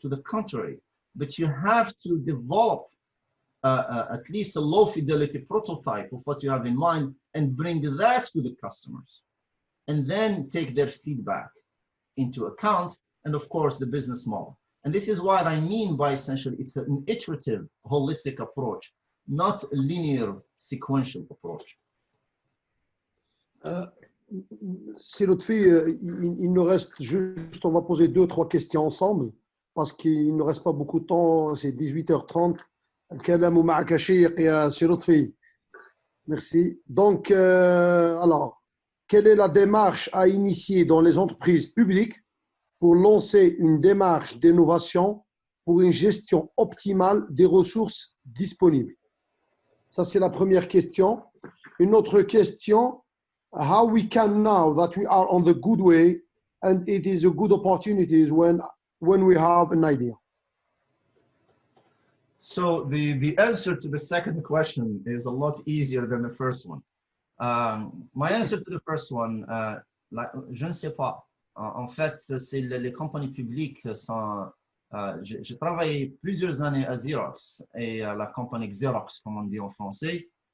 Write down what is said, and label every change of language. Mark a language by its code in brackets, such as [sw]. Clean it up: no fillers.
[en] To the contrary, but you have to develop at least a low fidelity prototype of what you have in mind and bring that to the customers, and then take their feedback into account, and of course the business model. And this is what I mean by essentially it's an iterative, holistic approach, not a linear, sequential approach. [fr] C'est Lotfi, il nous reste juste, on va poser 2-3 questions ensemble, parce qu'il ne reste pas beaucoup de temps, c'est 18h30. [ar] الكلام معك شيق يا سي لطفي. [fr] Merci. Donc, alors, quelle est la démarche à initier dans les entreprises publiques pour lancer une démarche d'innovation pour une gestion optimale des ressources disponibles? Ça, c'est la première question. Une autre question, [en] how we can now that we are on the good way and it is a good opportunity when we have an idea? So the answer to the second question is a lot easier than the first one. My answer to the first one, [fr] je ne sais pas. En fait, c'est les compagnies publiques sont... J'ai travaillé plusieurs années à Xerox et à la compagnie Xerox, comme on dit en français.